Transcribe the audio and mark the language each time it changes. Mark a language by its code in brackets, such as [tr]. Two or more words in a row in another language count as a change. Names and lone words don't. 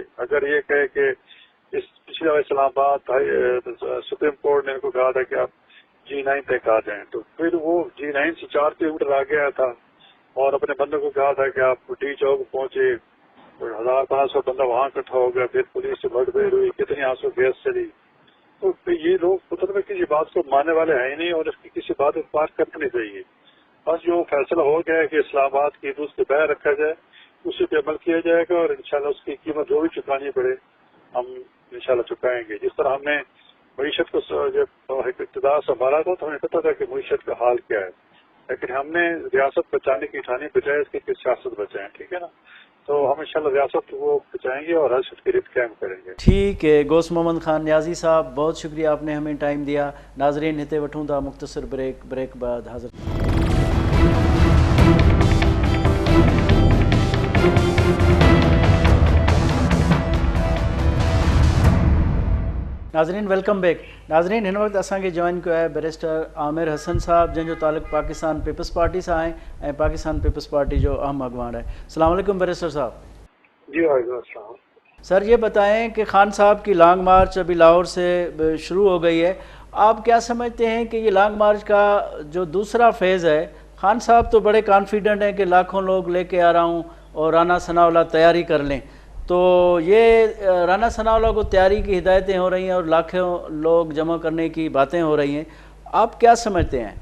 [ur] اگر یہ کہے کہ اس پچھلے اسلام آباد سپریم کورٹ نے ان کو کہا تھا کہ آپ G9 تک آ جائیں, تو پھر وہ G9 سے 4 کلومیٹر آگے آیا تھا اور اپنے بندوں کو کہا تھا کہ آپ ڈی چوک پہنچے, 1500 بندہ وہاں اکٹھا ہو گیا, پھر پولیس سے بڑھ بھیڑ ہوئی, کتنی آنسو گیس چلی. تو یہ لوگ مطلب کسی بات کو ماننے والے ہیں ہی نہیں, اور اس کی کسی بات اعتبار کرنا نہیں چاہیے. بس جو فیصلہ ہو گیا ہے کہ اسلام آباد کی حدود سے باہر رکھا جائے, اسی پہ عمل کیا جائے گا اور ان شاء اللہ اس کی قیمت جو بھی چکانی پڑے ہم ان شاء اللہ چکائیں گے. جس طرح ہم نے معیشت کو جب اقتدار سنبھالا تھا تو ہمیں پتہ تھا کہ معیشت کا حال کیا ہے، لیکن ہم نے ریاست بچانے کی ٹھانی بجائے اس کی کہ سیاست بچائیں، ٹھیک ہے نا. تو ہم ان شاء اللہ ریاست کو بچائیں گے اور ہر شخص کے لیے قائم کریں گے. ٹھیک ہے غوث محمد خان نیازی صاحب، بہت شکریہ آپ نے ہمیں ٹائم دیا. [sd] नाजरीन हिते वठूं था मुख्तसर ब्रेक बाद हाज़िर। [en] Nazreen welcome back. [sd] नाज़रीन हिन वक्त असांखे जॉइन कयो आहे बैरिस्टर आमिर हसन साहब, जंहिंजो ताल्लुक़ पाकिस्तान पीपल्स पार्टी सां आहे ऐं पाकिस्तान पीपल्स पार्टी जो अहम अगवान है। [ar] السلام علیکم [sd] बैरिस्टर साहब। जी [ar] وعلیکم السلام. [ur] سر یہ بتائیں کہ خان صاحب کی [en] long march [ur] ابھی لاہور سے شروع ہو گئی ہے، آپ کیا سمجھتے ہیں کہ یہ [en] long march [ur] کا جو دوسرا فیز ہے، خان صاحب تو بڑے کانفیڈنٹ ہیں کہ لاکھوں لوگ لے کے آ رہا ہوں اور رانا ثناء اللہ تیاری کر لیں، تو یہ رانا ثناء اللہ کو تیاری کی ہدایتیں ہو رہی ہیں اور لاکھوں لوگ جمع کرنے کی باتیں ہو رہی ہیں، آپ کیا سمجھتے ہیں?